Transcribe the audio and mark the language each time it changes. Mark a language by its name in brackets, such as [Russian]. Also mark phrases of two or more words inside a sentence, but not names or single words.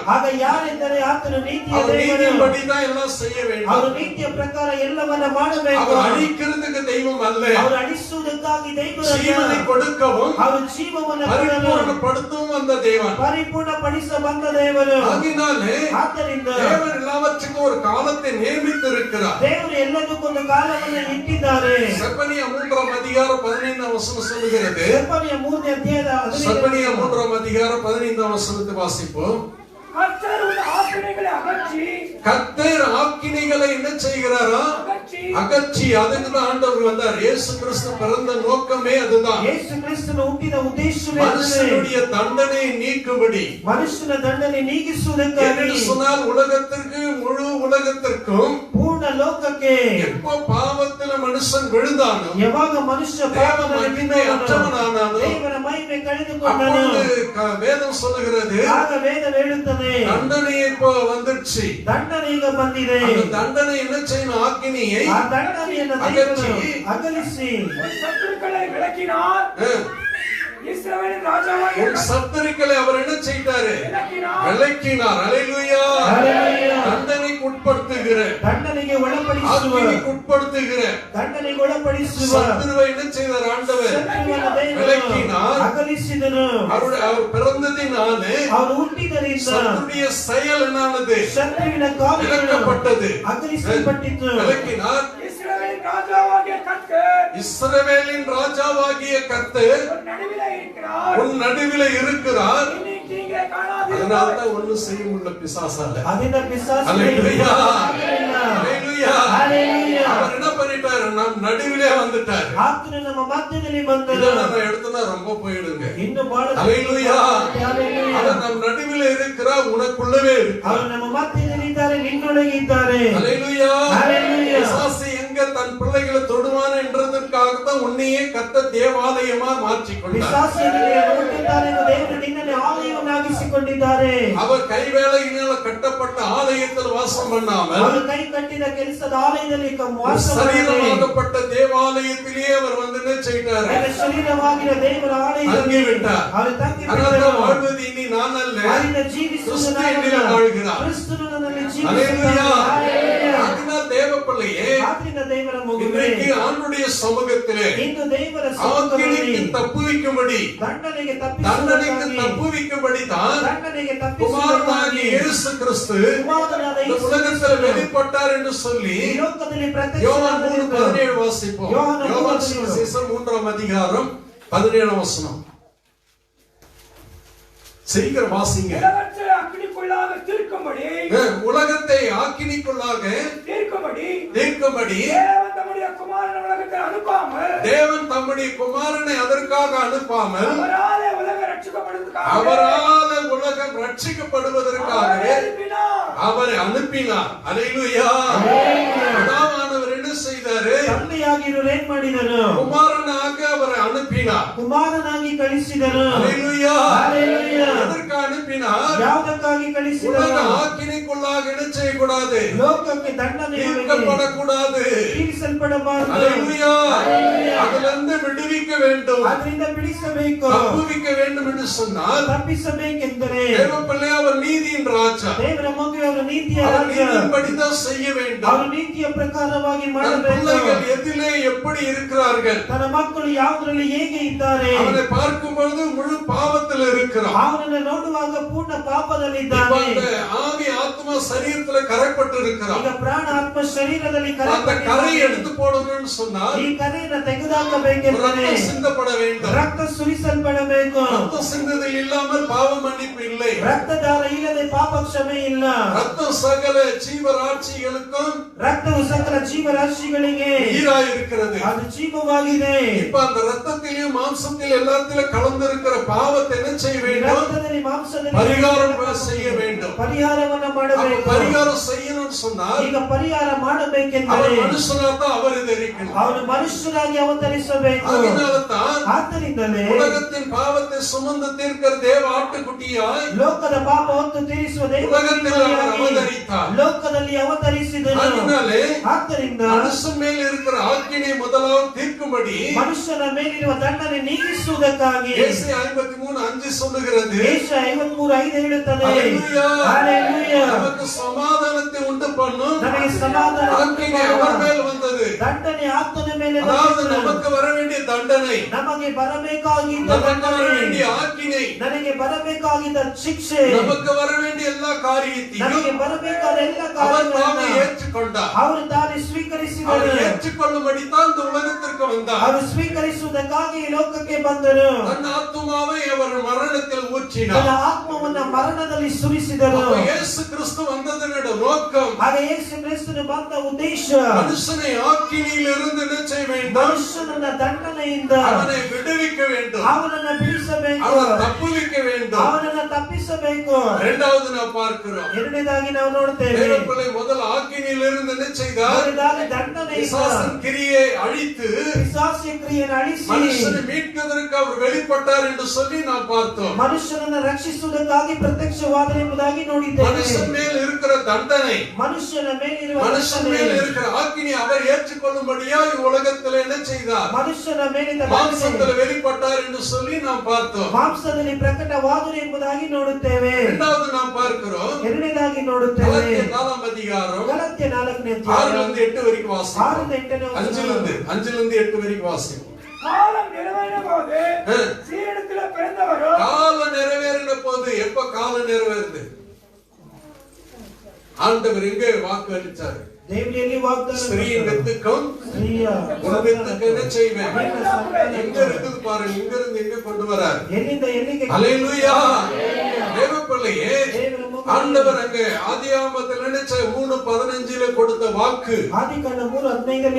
[Kannada] ಆಗ ಯಾರೆಂದರೆ ಆತನು ನೀತಿಯ [Tamil] அவர் [Kannada] ದೇವರು. [Tamil] நீதியின்படி தான் எல்லாம் செய்ய வேண்டும். [Kannada] ಅವರು ನೀತಿಯ ಪ್ರಕಾರ ಎಲ್ಲವನ್ನ ಮಾಡಬೇಕು. [Tamil] அவர் அழிக்கிறதுக்கு தெய்வம் அல்ல, [Kannada] ಅವರು ಅಳಿಸುವುದಕ್ಕಾಗಿ ದೇವರಲ್ಲ. [Tamil] ஜீவனை கொடுக்கவும் [Kannada] ಅವರು ಜೀವವನ್ನು ಕೊಡಲು [Tamil] பரிபூர்ணப்படுத்தவும் வந்த தேவன். [Kannada] ಪರಿಪೂರ್ಣಪಡಿಸ ಬಂದ ದೇವರು. [Tamil] ஆகினாலே [Kannada] ಆದ್ದರಿಂದ [Tamil] தேவன் எல்லாவற்றுக்கும் ஒரு காலத்தை நியமித்திருக்கிறார். [Kannada] ದೇವರು ಎಲ್ಲದಕ್ಕೊಂದು ಕಾಲವನ್ನು ಇಟ್ಟಿದ್ದಾರೆ. [Tamil] செப்பனியா 3ஆம் அதிகாரம் 15ஆம் வசனம் சொல்லுகிறது. [Kannada] செப்பனிಯ 3ನೇ ಅಧ್ಯಾಯದ 15ನೇ [Tamil] செப்பனியா 3ஆம் அதிகாரம் 15ஆம் வசனத்தை வாசிப்போம். அகற்றி கர்த்தர் ஆக்கினைகளை என்ன செய்கிறாரா? அகற்றி. அதுக்கு தான் ஆண்டவர் வந்தார். இயேசு கிறிஸ்து பிறந்த நோக்கமே அதுதான். [Kannada] ಯೇಸು ಕ್ರಿಸ್ತನು ಹುಟ್ಟಿದ ಉದ್ದೇಶವೇ [Tamil] மனுஷனுடைய தண்டனையை நீக்கும்படி. [Kannada] ಮನುಷ್ಯನ ದಂಡನೆ ನೀಗಿಸುವುದಕ್ಕಾಗಿ. [Tamil] என்று சொன்னால் உலகத்திற்கு, முழு உலகத்திற்கும், [Kannada] ಪೂರ್ಣ ಲೋಕಕ್ಕೆ [Tamil] எப்போ பாவத்தில் மனுஷன் விழுந்தானோ, [Kannada] ಯಾವಾಗ ಮನುಷ್ಯ ಪಾಪದಲ್ಲಿ ಬಿದ್ದವನಾದನೋ, ದೇವರ ಮಹಿಮೆ ಕಳೆದುಕೊಂಡನು, [Tamil] அப்பொழுது வேதம் சொல்லுகிறது, [Kannada] ಆಗ ವೇದ ಹೇಳುತ್ತದೆ [Tamil] தண்டனை இப்போ வந்துருச்சு. [Kannada] ದಂಡನೆ ಈಗ ಬಂದಿದೆ. [Tamil] அந்த தண்டனை என்ன செய்யணும்? ஆக்கினியை [Kannada] ಆ ದಂಡನೆಯನ್ನು ದೇವರು ಅಗಲಿಸಿ [Tamil] சத்துருக்களை விலக்கினார். இஸ்ரவேலின் ராஜாவாகிய உன் சத்துருக்களை அவர் என்ன செய்தாரு? விலக்கினார். அல்லேலூயா. தண்டனைக்கு உட்படுத்துகிற, [Kannada] ದಂಡನೆಗೆ ಒಳಪಡಿಸುವ, [Tamil] ஆக்கினிக்கு உட்படுத்துகிற [Kannada] ದಂಡನೆಗೆ ಒಳಪಡಿಸುವ [Tamil] சத்துருவை என்ன செய்தார்? ஆண்டவர் விலக்கினார். [Kannada] ಅಗಲಿಸಿದನು. [Tamil] அவர் பிறந்ததினாலே [Kannada] ಅವರು ಹುಟ್ಟಿದರಿಂದ [Tamil] சத்துருடைய செயல் என்னானது? [Kannada] ಶತ್ರುವಿನ ಕಾರ್ಯಗಳು [Tamil] விலக்கப்பட்டது, [Kannada] ಅಗಲಿಸಲ್ಪಟ್ಟಿತು. [Tamil] விலக்கினார். இஸ்ரவேலின் ராஜாவாகிய கர்த்தர் இஸ்ரவேலின் ராஜாவாகிய கர்த்தர் நடுவிலே இருக்கிறார். உன் நடுவிலே இருக்கிறார். இனி தீங்கே காணாதீர்கள். அதனால்தான் ஒண்ணும் செய்ய முடியல பிசாசால. [Kannada] ಅದರಿಂದ ಪಿಶಾಚು [Tamil] அல்லேலூயா. [Kannada] ಆಗಲಿಲ್ಲ. [Tamil] அல்லேலூயா. ஹalleluya. அவர் என்ன பண்ணிட்டாரு? நம் நடுவிலே வந்துட்டார். [Kannada] ಆತನು ನಮ್ಮ ಮಧ್ಯದಲ್ಲಿ ಬಂದನು. [Tamil] இதை நம்ம எடுத்தனா ரொம்ப போயிடுங்க. [Kannada] ಇನ್ನು ಬಹಳ [Tamil] அல்லேலூயா. ஹalleluya. அவர் நம் நடுவிலே இருக்கிறார், உனக்குள்ளவே இருக்கிறார். [Kannada] ಅವರು ನಮ್ಮ ಮಧ್ಯದಲ್ಲಿ ಇದ್ದಾರೆ, ನಿನ್ನೊಳಗೆ ಇದ್ದಾರೆ. [Tamil] அல்லேலூயா. ஹalleluya. பிசாசு எங்க தன் பிள்ளைகளை தொடுவான் என்றதற்காக தான் உன்னையே கர்த்தர் தேவாலயமா மாற்றிக்கொண்டார். [Kannada] ಪಿಶಾಚನಿಗೆ ನೋಡುತ್ತಾರೆ ಎಂದು ದೇವರು ನಿನ್ನನ್ನು ಆಲಯವನ್ನಾಗಿಸಿಕೊಂಡಿದ್ದಾರೆ. [Tamil] அவர் கைவேலையினால கட்டப்பட்ட ஆலயத்தில் வாசம் பண்ணாமல், [Kannada] ಅವರು ಕೈ ಕಟ್ಟಿದ ಕೆಲಸದ ಆಲಯದಲ್ಲಿ ವಾಸ ಮಾಡದೆ, [Tamil] சரீரமாகப்பட்ட தேவாலயத்திலேயே அவர் வந்து என்ன செய்தார்? [Kannada] ಶರೀರವಾಗಿನ ದೇವರ ಆಲಯದಲ್ಲಿ [Tamil] தங்கிவிட்டார். [Kannada] ಅವರು ತಂಗಿ [Tamil] அதனால [Kannada] ಬಿಟ್ಟರು. [Tamil] வாழ்வது இனி நான் அல்ல, [Kannada] ಆದಿನ ಜೀವಿಸುವುದು [Tamil] கிறிஸ்து [Kannada] ನಾನಲ್ಲ, [Tamil] என்னிலே வாழ்கிறார். [Kannada] ಕ್ರಿಸ್ತನು ನನ್ನಲ್ಲಿ [Tamil] அல்லேலூயா. [Kannada] ಜೀವಿಸುತ್ತಾನೆ. [Tamil] ஹalleluya. அதனால் தேவ பிள்ளையே, [Kannada] ಆದ್ರಿಂದ ದೇವರ ಮಗುವೇ, [Tamil] இன்றைக்கு ஆண்டுடைய சமூகத்திலே [Kannada] ಇಂದು ದೇವರ [Tamil] ஆக்கினைக்கு [Kannada] ಸಮ್ಮುಖದಲ್ಲಿ [Tamil] தப்புவிக்கும்படி, [Kannada] ದಂಡನೆಗೆ [Tamil] தண்டனைக்கு [Kannada] ತಪ್ಪಿಸುವುದಕ್ಕಾಗಿ, [Tamil] தப்புவிக்கும்படி தான் [Kannada] ದಂಡನೆಗೆ [Tamil] குமாரனாகிய [Kannada] ತಪ್ಪಿಸುವುದಕ್ಕಾಗಿ [Tamil] இயேசு கிறிஸ்து [Kannada] ಕುಮಾರನಾದ [Tamil] இந்த [Kannada] ಯೇಸು [Tamil] உலகத்தில் [Kannada] ಕ್ರಿಸ್ತನು [Tamil] வெளிப்பட்டார் என்று சொல்லி [Kannada] ಈ ಲೋಕದಲ್ಲಿ [Tamil] யோவான் [Kannada] ಪ್ರತ್ಯಕ್ಷನಾದನೆಂದು [Tamil] 3:17 வாசிப்போம். யோவான் யோவான் 3:17. சுவிசேஷம் 3ஆம் அதிகாரம் 17ஆம் வசனம். சீக்கிரம் வாசிங்க. உலகத்தை அக்கினிக்குள்ளாக தீர்க்கும்படி உலகத்தை ஆக்கினிக்குள்ளாக தீர்க்கும்படி தீர்க்கும்படி தேவன் தம்முடைய குமாரனை உலகத்தில் அனுப்பாமல், தேவன் தம்முடைய குமாரனை அதற்காக அனுப்பாமல், அவராலே உலகம் ரட்சிக்கப்படுவதற்காக அவரால உலகம் ரட்சிக்கப்படுவதற்காகவே அவரை அனுப்பினார். அல்லேலூயா. பிதாவானவர் என்ன செய்தாரு? [Kannada] ತಂದೆಯಾಗಿರೋರು ಏನ್ ಮಾಡಿದನು? [Tamil] குமாரனாக அவரை அனுப்பினார். [Kannada] ಕುಮಾರನಾಗಿ ಕಳಿಸಿದನು. [Tamil] அல்லேலூயா. ஹalleluya. எதற்கு அனுப்பினார்? [Kannada] ಯಾವುದಕ್ಕಾಗಿ ಕಳಿಸಿದನು? [Tamil] உலக ஆக்கினைக்குள்ளாக என்ன செய்யக்கூடாது? [Kannada] ಲೋಕಕ್ಕೆ ದಂಡನೆಯೊಳಗೆ [Tamil] தீர்க்கப்படக்கூடாது. [Kannada] ತೀರಿಸಲ್ಪಡಬಾರದು. [Tamil] அல்லேலூயா. அதிலிருந்து விடுவிக்க வேண்டும், [Kannada] ಅದರಿಂದ ಬಿಡಿಸಬೇಕು, [Tamil] தப்புவிக்க வேண்டும் என்று சொன்னால், [Kannada] ತಪ್ಪಿಸಬೇಕೆಂದರೆ [Tamil] தேவப்பிள்ளை அவர் நீதியின் ராஜா. [Kannada] ದೇವರ ಮಗುವೆ ಅವರ ನೀತಿಯ [Tamil] அவர் [Kannada] ರಾಜ, [Tamil] நீதியின்படிதான் செய்ய வேண்டும். [Kannada] ಅವರ ನೀತಿಯ ಪ್ರಕಾರವಾಗಿ [Tamil] தன் [Kannada] ಮಾಡಬೇಕು. [Tamil] பிள்ளைகள் எதிலே எப்படி இருக்கிறார்கள்? [Kannada] ತನ್ನ ಮಕ್ಕಳು ಯಾವುದರಲ್ಲಿ ಹೇಗೆ ಇದ್ದಾರೆ? [Tamil] அவனை பார்க்கும் பொழுது முழு பாவத்தில் இருக்கிறான். [Kannada] ಅವನನ್ನು ನೋಡುವಾಗ ಪೂರ್ಣ [Tamil] இப்ப [Kannada] ಪಾಪದಲ್ಲಿದ್ದಾನೆ. [Tamil] அந்த ஆவி ஆத்மா சரீரத்துல கரைப்பட்டு இருக்கிறான். [Kannada] ಈಗ ಪ್ರಾಣ ಆತ್ಮ ಶರೀರದಲ್ಲಿ [Tamil] அந்த கரை [Kannada] ಕರೆ [Tamil] எடுத்து போடணும்னு சொன்னால் [Kannada] ಈ ಕರೆಯನ್ನು ತೆಗೆದುಹಾಕಬೇಕೆಂದರೆ [Tamil] ரத்தம் சிந்தப்பட வேண்டும். [Kannada] ರಕ್ತ ಸುರಿಸಲ್ಪಡಬೇಕು. [Tamil] ரத்தம் சிந்ததில் இல்லாமல் பாவ மன்னிப்பு இல்லை. [Kannada] ರಕ್ತದಾರ ಇಲ್ಲದೆ ಪಾಪ ಕ್ಷಮೆ ಇಲ್ಲ. [Tamil] ரத்தம் சகல ஜீவராட்சிகளுக்கும் [Kannada] ರಕ್ತವು ಸಕಲ ಜೀವರಾಶಿಗಳಿಗೆ [Tamil] ஈராய் இருக்கிறது. [Kannada] ಅದು ಜೀವವಾಗಿದೆ. [Tamil] இப்ப அந்த ரத்தத்திலையும் மாம்சத்தில் எல்லாத்திலும் கலந்திருக்கிற பாவத்தை என்ன செய்ய வேண்டும்? [Kannada] ರಕ್ತದಲ್ಲಿ ಮಾಂಸದಲ್ಲಿ [Tamil] பரிகாரம் செய்ய வேண்டும். [Kannada] ಪರಿಹಾರವನ್ನು [Tamil] அப்ப [Kannada] ಮಾಡಬೇಕು. [Tamil] பரிகாரம் செய்யணும்னு சொன்னால் [Kannada] ಈಗ ಪರಿಹಾರ ಮಾಡಬೇಕೆಂದರೆ [Tamil] அவர் மனுஷனாத்தான் அவர் தெரிவிக்கணும். [Kannada] ಅವನು ಮನುಷ್ಯರಾಗಿ ಅವತರಿಸಬೇಕು. [Tamil] அதனால தான் [Kannada] ಆದ್ದರಿಂದಲೇ [Tamil] உலகத்தின் பாவத்தை சுமந்து தீர்க்கிற தேவ ஆட்டுக்குட்டியாய் [Kannada] ಲೋಕದ ಪಾಪ ಹೊತ್ತು ತೀರಿಸುವ [Tamil] உலகத்தில் அவர் [Kannada] ದೇವರಾಗಿ [Tamil] அவதரித்தார். [Kannada] ಲೋಕದಲ್ಲಿ ಅವತರಿಸಿದನು. [Tamil] அதனாலே [Kannada] ಆದ್ದರಿಂದ [Tamil] மனுஷன் மேல் இருக்கிற ஆக்கினை முதலாவது தீர்க்கும்படி [Kannada] ಮನುಷ್ಯನ ಮೇಲಿರುವ ದಂಡನೆ ನೀಗಿಸುವುದಕ್ಕಾಗಿ [Tamil] ஏசாயா 53:5 சொல்லுகிறது. [Kannada] ಏಷಯ 53:5 ಹೇಳುತ್ತದೆ. [Tamil] அல்லேலூயா. ஹalleluya. நமக்கு சமாதானத்தை உண்டு பண்ணும் [Kannada] ನಮಗೆ ಸಮಾಧಾನ [Tamil] ஆக்கினை அவர் மேல் வந்தது. [Kannada] ದಂಡನೆ ಆತನ ಮೇಲೆ [Tamil] அதாவது [Kannada] ಬಂದಿತು. [Tamil] நமக்கு வர வேண்டிய தண்டனை, [Kannada] ನಮಗೆ ಬರಬೇಕಾಗಿದ್ದ [Tamil] நமக்கு வர [Kannada] ದಂಡನೆ, [Tamil] வேண்டிய ஆக்கினை, [Kannada] ನನಗೆ ಬರಬೇಕಾಗಿದ್ದ ಶಿಕ್ಷೆ, [Tamil] நமக்கு வர வேண்டிய எல்லா காரியத்தையும் [Kannada] ನನಗೆ ಬರಬೇಕಾದ ಎಲ್ಲ [Tamil] அவர் தாமே [Kannada] ಕಾರ್ಯಗಳನ್ನು [Tamil] ஏற்றுக்கொண்டார். [Kannada] ಅವರು ತಾನೇ [Tamil] அவர் [Kannada] ಸ್ವೀಕರಿಸಿದರು. [Tamil] ஏற்றுக்கொள்ளும்படி தான் இந்த உலகத்திற்கு வந்தார். [Kannada] ಅವರು ಸ್ವೀಕರಿಸುವುದಕ್ಕಾಗಿ ಈ ಲೋಕಕ್ಕೆ ಬಂದರು. [Tamil] தன் ஆத்துமாவை அவர் மரணத்தில் ஊற்றி ஊற்றினார். [Kannada] ಆತ್ಮವನ್ನ ಮರಣದಲ್ಲಿ ಸುರಿಸಿದರು. [Tamil] அப்ப இயேசு கிறிஸ்து வந்ததனுடைய நோக்கம் [Kannada] ಆಗ ಯೇಸು ಕ್ರಿಸ್ತನು ಬಂದ ಉದ್ದೇಶ [Tamil] மனுஷனை ஆக்கினியிலிருந்து என்ன செய்ய வேண்டும்? [Kannada] ಮನುಷ್ಯನನ್ನ ದಂಡನೆಯಿಂದ [Tamil] அவனை விடுவிக்க வேண்டும், [Kannada] ಅವನನ್ನ ಬಿಡಿಸಬೇಕು, [Tamil] அவனை தப்புவிக்க வேண்டும். [Kannada] ಅವನನ್ನ ತಪ್ಪಿಸಬೇಕು. [Tamil] இரண்டாவது நாம் பார்க்கிறோம், [Kannada] ಎರಡನೇದಾಗಿ ನಾವು ನೋಡ್ತೇವೆ, [Tamil] தேவப்பிள்ளை முதல் ஆக்கினியிலிருந்து என்ன செய்தார்? [Kannada] ಮೊದಲನೇದಾಗಿ ದಂಡನೆಯಿಂದ [Tamil] பிசாசின் கிரியை அழித்து [Kannada] ಪಿಶಾಚಿಯ ಕ್ರಿಯೆಯನ್ನು ಅಳಿಸಿ [Tamil] மனுஷனை மீட்கிறதற்கு அவர் வெளிப்பட்டார் என்று சொல்லி நாம் பார்த்தோம். [Kannada] ಮನುಷ್ಯನನ್ನ ರಕ್ಷಿಸುವುದಕ್ಕಾಗಿ ಪ್ರತ್ಯಕ್ಷವಾದ ಎಂಬುದಾಗಿ ನೋಡಿದ್ದೇವೆ. [Tamil] மனுஷன் மேல் இருக்கிற தண்டனை, [Kannada] ಮನುಷ್ಯನ ಮೇಲಿರುವ [Tamil] மனுஷன் மேல் இருக்கிற ஆக்கினி அவர் ஏற்றுக்கொள்ளும்படியா உலகத்தில் என்ன செய்தார்? [Kannada] ಮನುಷ್ಯನ ಮೇಲಿನ [Tamil] மாம்சத்தில் வெளிப்பட்டார் என்று சொல்லி நாம் பார்த்தோம். [Kannada] ಮಾಂಸದಲ್ಲಿ ಪ್ರಕಟವಾದರು ಎಂಬುದಾಗಿ ನೋಡುತ್ತೇವೆ. [Tamil] இரண்டாவது நாம் பார்க்கிறோம், [Kannada] ಎರಡನೇದಾಗಿ ನೋಡುತ್ತೇವೆ, [Tamil] கலாத்திய 4ஆம் அதிகாரம் [Kannada] ಗಲಾತ್ಯ 4ನೇ 6 ಅಧ್ಯಾಯ [Tamil] லிருந்து 8 வரைக்கும் வாசிப்போம். [Kannada] 6 ರಿಂದ 8ನೇ [Tamil] 5 லிருந்து 8 வரைக்கும் வாசிப்போம். காலம் நிறைவேறின போது சீரிடத்திலே பிறந்தவரோ, காலம் நிறைவேறின போது, எப்ப காலம் நிறைவேறுது? ஆண்டவர் எங்கே வாக்கு அளித்தார்? [Kannada] ದೇವರಲ್ಲಿ ವಾಗ್ದಾನ [Tamil] ஸ்திரீயின் வித்துக்கும் [Kannada] ಸ್ತ್ರೀಯ [Tamil] உன் வித்துக்கு என்ன செய்வேன்? [Kannada] ನಿನ್ನ ಸಂತಾನ [Tamil] எங்க இருக்குது பாருங்க, இங்க இருந்து எங்க கொண்டு வரார்? [Kannada] ಎಲ್ಲಿಂದ ಎಲ್ಲಿಗೆ [Tamil] அல்லேலூயா. தேவப்பிள்ளையே, [Kannada] ದೇವರ ಮುಖ [Tamil] ஆண்டவர் அங்க ஆதியாகமத்தில் நினைச்ச 3:15 கொடுத்த வாக்கு [Kannada] ಆದಿಕಾಂಡ 3:15